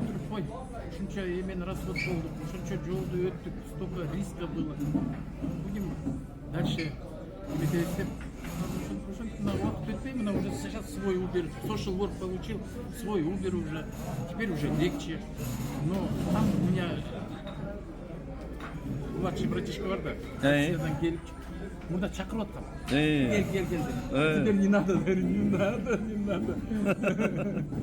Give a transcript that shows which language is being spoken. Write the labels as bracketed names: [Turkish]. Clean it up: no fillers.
[Kyrgyz] Ой, ушунча эмен расход болдук, ушунча жолду өттүк, [Russian] столько риска было. Будем дальше медитировать. [Kyrgyz] На вакыт өтпей, [Russian] мына уже сейчас свой Uber, social work получил, свой Uber уже, теперь уже легче. Но там у меня младший братишка [Kyrgyz] бар да, соседан келип, мурда чакырып аткан. Кел. [Russian] Теперь не надо, не надо.